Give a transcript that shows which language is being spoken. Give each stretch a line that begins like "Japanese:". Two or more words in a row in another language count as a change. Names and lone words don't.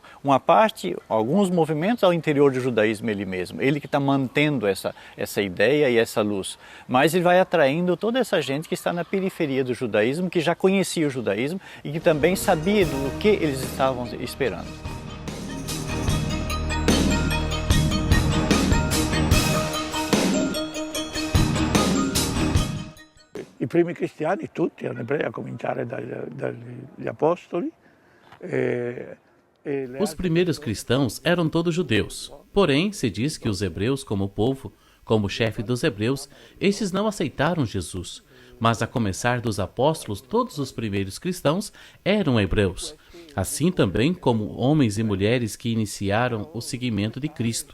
Portuguese: Uma parte, alguns movimentos ao interior do judaísmo ele mesmo, ele que está mantendo essa ideia e essa luz. Mas ele vai atraindo toda essa gente que está na periferia do judaísmo, que já conhecia o judaísmo e que também sabia do que eles estavam esperando.
Italian: I primi cristiani tutti erano ebrei, a cominciare dagli apostoli.
Portuguese: Os primeiros cristãos eram todos judeus. Porém, se diz que os hebreus, como povo, como chefe dos hebreus, estes não aceitaram Jesus. Mas a começar dos apóstolos, todos os primeiros cristãos eram hebreus. Assim também como homens e mulheres que iniciaram o seguimento de Cristo.